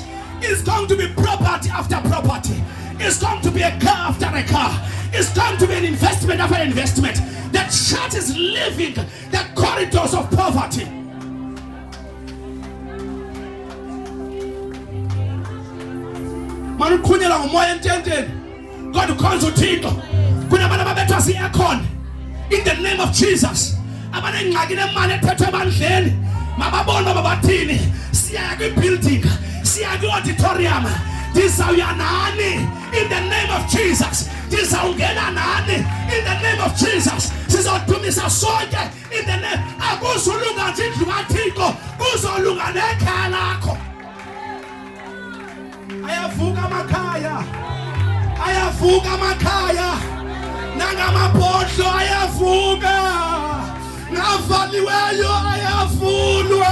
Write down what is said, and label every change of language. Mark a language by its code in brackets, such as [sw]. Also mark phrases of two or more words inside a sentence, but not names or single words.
[en] It's going to be property after property. It's going to be a car after a car. It's going to be an investment after investment. The church is living the corridors of poverty. [xh] Manu kunyela umoya ententeni. God ukhonza uThixo. Kunabantu ababethwa si-aircon. [en] In the name of Jesus. [xh] Abanengxaki nemali ethethwe ebandleni. Mababona babathini. Siya kwi-building. Siya kwi-auditorium. Ndizawuya nani. [en] In the name of Jesus. [xh] Ndizawungena nani. [en] In the name of Jesus. [xh] Sizodumisa sonke. [en] In the name. [xh] Akuzulunga nje indlu kaThixo. Kuzolunga nekhaya lakho. Ayavuka makhaya. Ayavuka makhaya. Nangamabhodlo ayavuka. Navaliweyo ayavulwa.